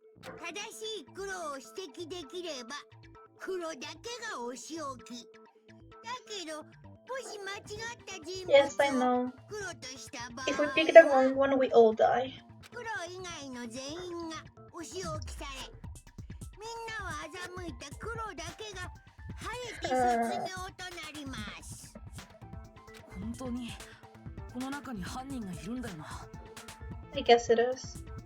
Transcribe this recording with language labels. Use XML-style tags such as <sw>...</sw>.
<ja>正しい黒を指摘できれば黒だけがお仕置き。だけどもし間違った人物</ja> <en>Yes, I know.</en> <ja>を黒とした場合</ja> <en>If we pick the wrong one, we all die.</en> <ja>黒以外の全員がお仕置きされみんなを欺いた黒だけが晴れて卒業となります。本当にこの中に犯人がいるんだよな。</ja> <en>I guess it is.</en>